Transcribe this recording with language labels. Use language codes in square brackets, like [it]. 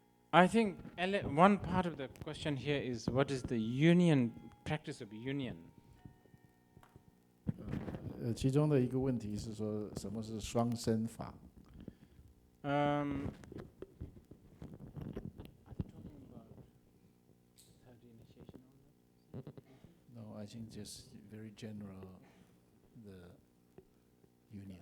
[en] I think one part of the question here is what is the practice of union? [zh] 其中的一个问题是说，什么是双身法？ [en] Are they talking about third initiation on that? No, I think just very general, the union.